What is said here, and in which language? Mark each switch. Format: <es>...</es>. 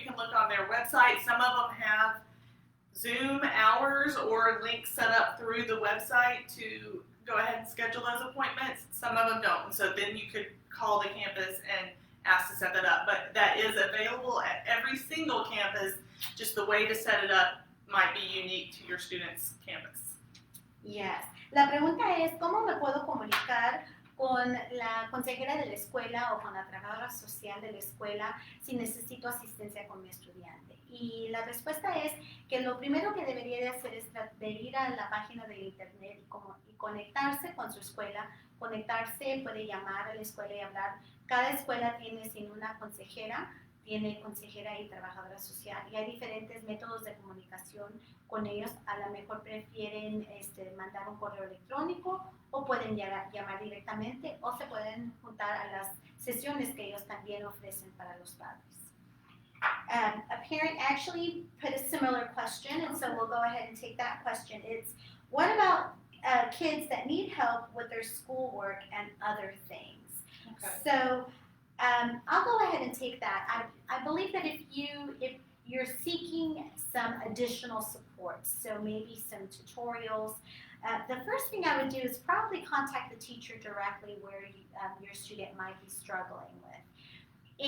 <en>You can look on their website. Some of them have Zoom hours or links set up through the website to go ahead and schedule those appointments. Some of them don't. And so then you could call the campus and ask to set that up. But that is available at every single campus. Just the way to set it up might be unique to your student's campus. Yes.</en> <es>La pregunta es, ¿cómo me puedo comunicar con la consejera de la escuela o con la trabajadora social de la escuela si necesito asistencia con mi estudiante? Y la respuesta es que lo primero que debería de hacer es de ir a la página de internet y conectarse con su escuela. Conectarse, puede llamar a la escuela y hablar. Cada escuela tiene sin una consejera, tiene consejera y trabajadora social, y hay diferentes métodos de comunicación con ellos. A lo mejor prefieren mandar un correo electrónico o pueden llamar directamente o se pueden juntar a las sesiones que ellos también ofrecen para los padres.</es> <en>A parent actually put a similar question, and so we'll go ahead and take that question. It's, what about kids that need help with their schoolwork and other things? Okay. So I'll go ahead and take that. I believe that if you're seeking some additional support, so maybe some tutorials, the first thing I would do is probably contact the teacher directly where your student might be struggling with.</en>